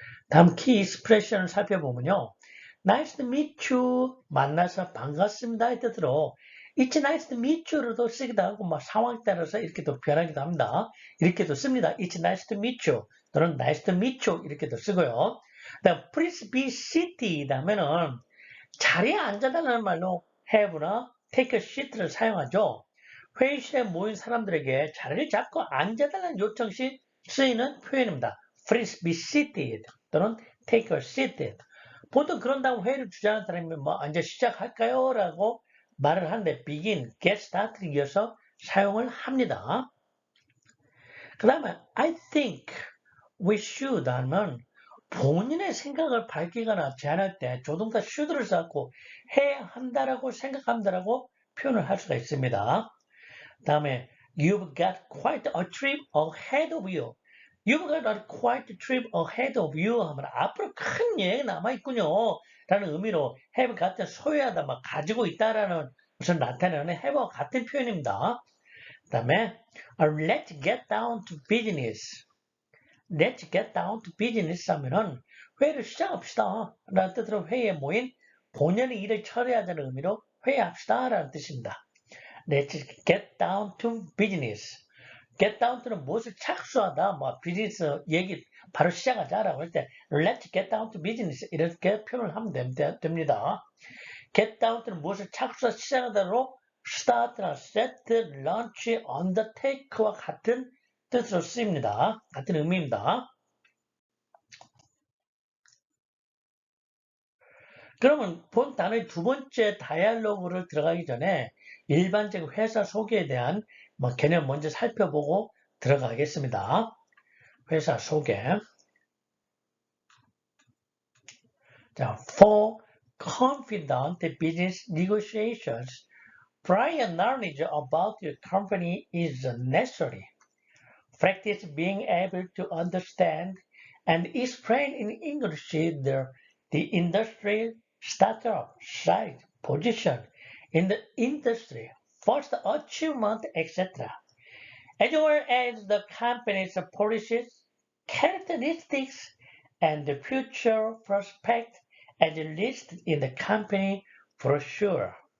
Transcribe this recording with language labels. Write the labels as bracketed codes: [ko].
[ko] 다음 키 익스프레션을 살펴보면요. [en] Nice to meet you. [ko] 만나서 반갑습니다의 뜻으로 [en] It's nice to meet you [ko] 로도 쓰기도 하고 뭐 상황에 따라서 이렇게도 변하기도 합니다. 이렇게도 씁니다. [en] It's nice to meet you. [ko] 또는 [en] nice to meet you [ko] 이렇게도 쓰고요. 그다음 [en] please be seated [ko] 하면은 자리에 앉아달라는 말로 have나 [en] take a seat [ko] 를 사용하죠. 회의실에 모인 사람들에게 자리를 잡고 앉아달라는 요청 시 쓰이는 표현입니다. [en] Please be seated [ko] 또는 [en] take a seat. [ko] 보통 그런 다음 회의를 주재하는 사람이 이제 시작할까요? 라고 말을 하는데 begin, get start를 이어서 사용을 합니다. 그 다음에 [en] I think we should [ko] 하면 본인의 생각을 밝히거나 제안할 때 조동사 should를 써갖고 해야 한다라고 생각한다라고 표현을 할 수가 있습니다. 다음에 [en] You've got quite a trip ahead of you. You've got a quite a trip ahead of you [ko] 하면 앞으로 큰 여행이 남아있군요. 라는 의미로 have 같은 소유하다, 막 가지고 있다라는 것을 나타내는 have와 같은 표현입니다. 그 다음에 Let's get down to business. Let's get down to business 하면은 회의를 시작합시다. 라는 뜻으로 회의에 모인 본연의 일을 처리하자는 의미로 회의합시다. 라는 뜻입니다. [en] Let's get down to business. [ko] get down to는 무엇을 착수하다, 뭐 비즈니스 얘기 바로 시작하자라고 할 때 [en] let's get down to business [ko] 이렇게 표현을 하면 됩니다. get down to는 무엇을 착수하다 시작하다로 start나 set, launch, undertake와 같은 뜻으로 쓰입니다. 같은 의미입니다. 그러면 본 단어의 두 번째 다이얼로그를 들어가기 전에 일반적 회사 소개에 대한 개념 먼저 살펴보고 들어가겠습니다. 회사 소개. [en] 자, for confident business negotiations, prior knowledge about your company is necessary. Practice being able to understand and explain in English the industry, startup, size, position in the industry, first achievement, etc., as well as the company's policies, characteristics, and the future prospects as listed in the company brochure.